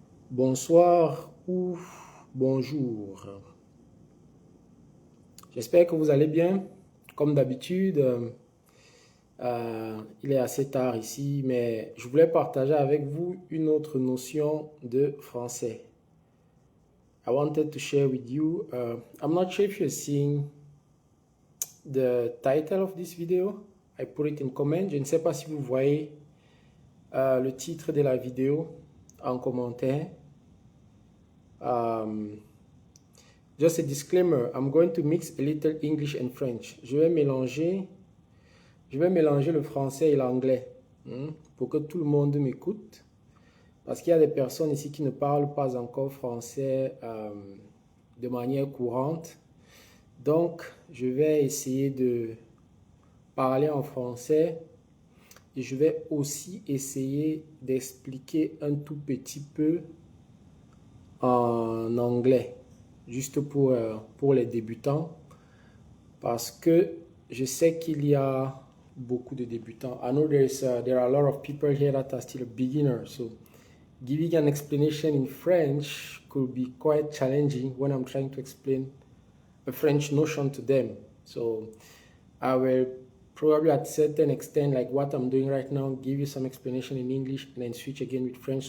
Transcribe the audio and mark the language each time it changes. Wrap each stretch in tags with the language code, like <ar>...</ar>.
<fr>Bonsoir ou bonjour. J'espère que vous allez bien. Comme d'habitude, il est assez tard ici, mais je voulais partager avec vous une autre notion de français.</fr> <en>I wanted to share with you. I'm not sure if you're seeing the title of this video. I put it in comment.</en> <fr>Je ne sais pas si vous voyez le titre de la vidéo en commentaire.</fr> <en>Just a disclaimer, I'm going to mix a little English and French.</en> <fr>Je vais mélanger le français et l'anglais pour que tout le monde m'écoute. Parce qu'il y a des personnes ici qui ne parlent pas encore français de manière courante. Donc, je vais essayer de parler en français et je vais aussi essayer d'expliquer un tout petit peu en anglais, juste pour les débutants, parce que je sais qu'il y a beaucoup de débutants.</fr> <en>I know there are a lot of people here that are still beginners, so giving an explanation in French could be quite challenging when I'm trying to explain a French notion to them. So I will probably at a certain extent, like what I'm doing right now, give you some explanation in English and then switch again with French.</en>